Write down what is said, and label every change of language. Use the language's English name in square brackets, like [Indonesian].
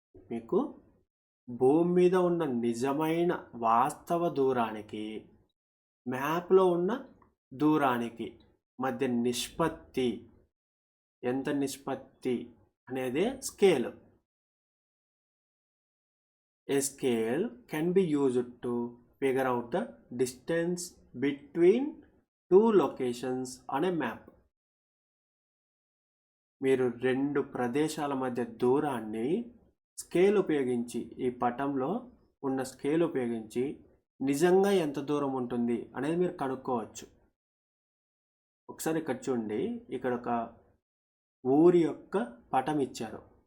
[Telugu] మీకు భూమి మీద ఉన్న నిజమైన వాస్తవ దూరానికి మ్యాప్లో ఉన్న దూరానికి మధ్య నిష్పత్తి, ఎంత నిష్పత్తి అనేదే scale. [English] A scale can be used to figure out the distance between two locations on a map. [Telugu] మీరు 2 ప్రదేశాల మధ్య దూరాన్ని స్కేల్ ఉపయోగించి, ఈ పటంలో ఉన్న స్కేల్ ఉపయోగించి నిజంగా ఎంత దూరం ఉంటుంది అనేది మీరు కనుక్కోవచ్చు. ఒకసారి ఇక్కడ చూడండి, ఇక్కడ ఒక ఊరి యొక్క పటం ఇచ్చారు.